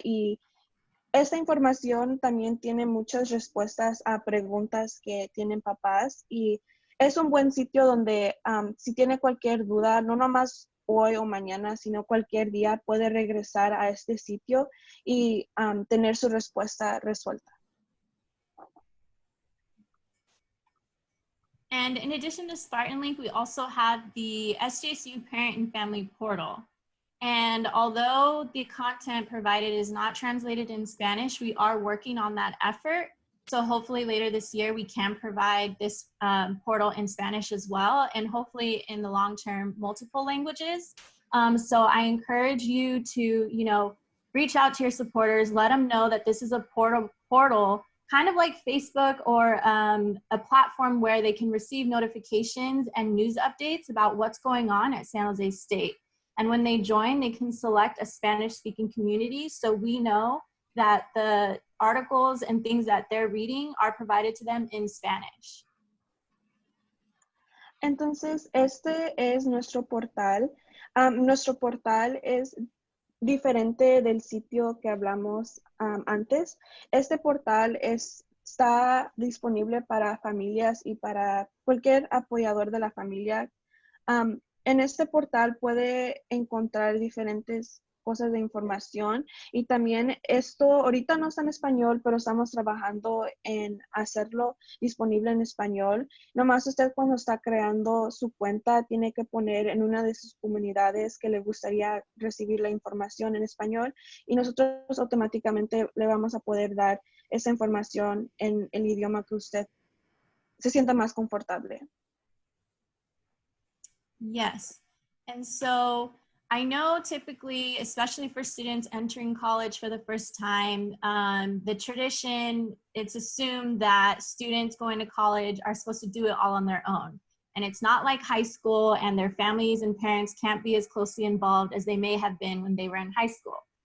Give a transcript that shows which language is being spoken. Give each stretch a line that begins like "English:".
Spanish: Y esta información también tiene muchas respuestas a preguntas que tienen papás y es un buen sitio donde si tiene cualquier duda, no nomás hoy o mañana, sino cualquier día puede regresar a este sitio y tener su respuesta resuelta.
English: And in addition to Spartan Link, we also have the SJSU Parent and Family Portal. And although the content provided is not translated in Spanish, we are working on that effort. So hopefully later this year, we can provide this portal in Spanish as well, and hopefully in the long term, multiple languages. So I encourage you to, reach out to your supporters, let them know that this is a portal kind of like Facebook or a platform where they can receive notifications and news updates about what's going on at San Jose State. And when they join, they can select a Spanish-speaking community so we know that the articles and things that they're reading are provided to them in Spanish.
Spanish: Entonces, este es nuestro portal. Nuestro portal es diferente del sitio que hablamos antes. Este portal está disponible para familias y para cualquier apoyador de la familia. En este portal puede encontrar diferentes cosas de información y también esto ahorita no está en español, pero estamos trabajando en hacerlo disponible en español. Nomás usted cuando está creando su cuenta tiene que poner en una de sus comunidades que le gustaría recibir la información en español y nosotros automáticamente le vamos a poder dar esa información en el idioma que usted se sienta más confortable.
English: Yes. And so I know typically, especially for students entering college for the first time, the tradition, it's assumed that students going to college are supposed to do it all on their own. And it's not like high school and their families and parents can't be as closely involved as they may have been when they were in high school.